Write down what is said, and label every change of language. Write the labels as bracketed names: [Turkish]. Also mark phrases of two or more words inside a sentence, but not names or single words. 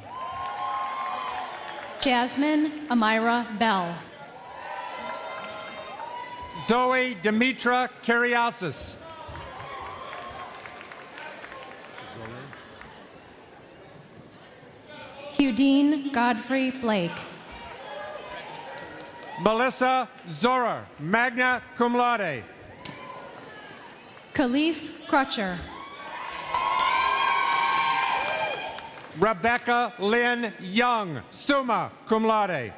[English] Jasmine Amira Bell. Zoe Demetra Kariasis. Hudine Godfrey Blake. Melissa Zorer, [Latin] magna cum laude. [English] Khalif Crutcher. Rebecca Lynn Young, [Latin] summa cum laude.